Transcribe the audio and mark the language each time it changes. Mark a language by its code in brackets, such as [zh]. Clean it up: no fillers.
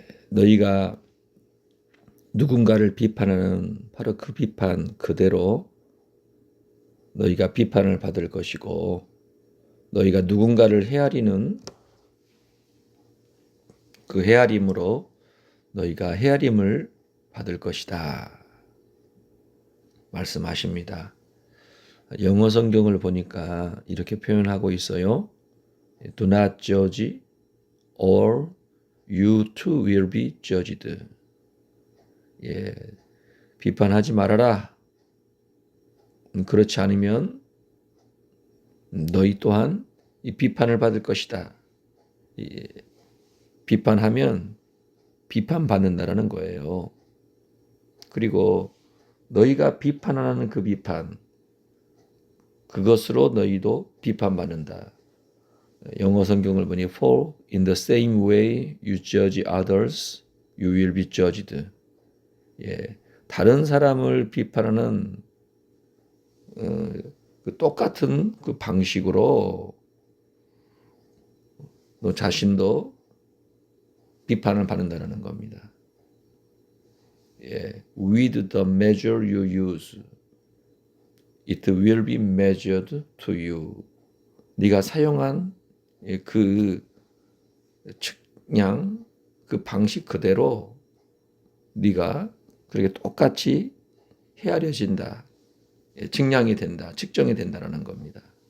[ko] 너희가 누군가를 비판하는 바로 그 비판 그대로 너희가 비판을 받을 것이고, 너희가 누군가를 헤아리는 그 헤아림으로 너희가 헤아림을 받을 것이다 말씀하십니다. 영어 성경을 보니까 이렇게 표현하고 있어요. [en] Do not judge or you too will be judged. [ko] 비판하지 말아라. 그렇지 않으면 너희 또한 이 비판을 받을 것이다. 비판하면 비판받는다라는 거예요. 그리고 너희가 비판하는 그 비판, 그것으로 너희도 비판받는다. 영어 성경을 보니 [en] For in the same way you judge others, you will be judged. [ko] 다른 사람을 비판하는 그 똑같은 그 방식으로 너 자신도 비판을 받는다는 겁니다. [en] With the measure you use, it will be measured to you. [ko] 네가 사용한 그 측량, 그 방식 그대로 네가 그렇게 똑같이 헤아려진다. 측량이 된다, 측정이 된다는 겁니다.